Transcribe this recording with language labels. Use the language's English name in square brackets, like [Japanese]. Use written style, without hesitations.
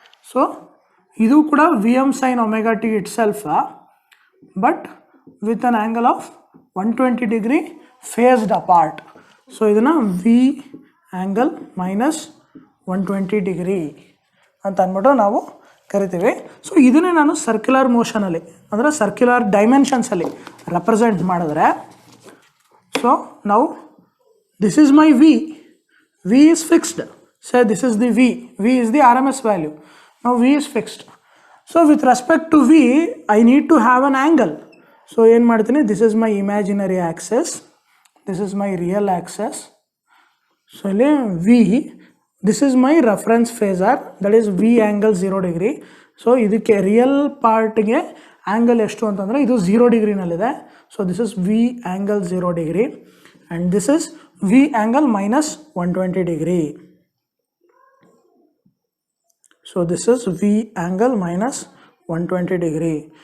[English] So [Kannada] idu kuda [English] Vm sin omega t itself but with an angle of 120 degree phased apart. [Kannada] So idana V angle minus 120 degree ಅಂತ ಅಂದ್ಬಿಟ್ಟು ನಾವು ಕರಿತೀವಿ. So ಇದನ್ನೇ ನಾನು circular ಮೋಷನಲ್ಲಿ ಅಂದರೆ circular ಡೈಮೆನ್ಷನ್ಸಲ್ಲಿ represent ಮಾಡಿದ್ರೆ so ನಾವು [English] This is my V is fixed. Say this is the V is the RMS value. ನಾವು V is fixed. So with respect to V I need to have an angle. So [Kannada] ಏನು ಮಾಡ್ತೀನಿ, [English] This is my imaginary axis, this is my real axis. So ಇಲ್ಲಿ V, this is my reference phasor, that is V angle 0 degree. [Kannada] So ಇದಕ್ಕೆ real ಪಾರ್ಟ್ಗೆ angle ಎಷ್ಟು ಅಂತಂದರೆ ಇದು 0 ಡಿಗ್ರಿನಲ್ಲಿದೆ. [English] So this is V angle 0 degree and this is V angle minus 120 degree. So this is V angle minus 120 degree.